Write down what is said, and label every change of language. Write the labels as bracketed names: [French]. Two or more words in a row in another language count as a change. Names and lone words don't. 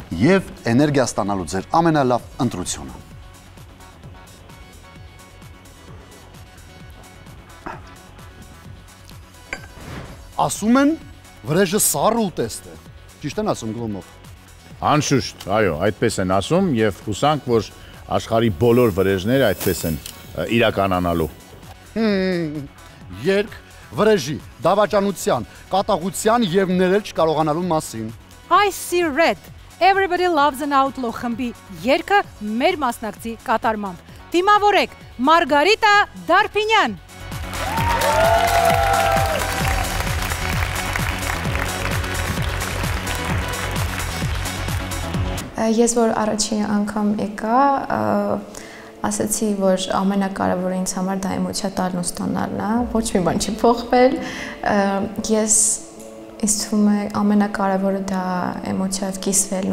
[Armenian] Եվ էներգիա ստանալու ձեր ամենալավ ընտրությունը։ Ասում են, վրեժը սառը ուտեստ է։ Ճիշտ են ասում Գլոմով։ Անշուշտ, այո, այդպես են ասում եւ հուսանք, որ աշխարհի բոլոր վրեժները այդպես են իրականանալու։ Երգ, վրեժի, դավաճանության, կատաղության եւ ներել չկարողանալու մասին։ I see red. Everybody loves an outlaw խմբի երգը մեր մասնակցի կատարմամբ։ Դիմավորեք Մարգարիտա Դարփինյան։ Ես որ առաջին անգամ եկա, ասացի, որ ամենակարևորը ինձ համար դա էմոցիա տալն ու ստանալն է, ոչ մի բան չի փոխվել, ես ինձ թվում է ամենակարևորը դա էմոցիայով կիսվելն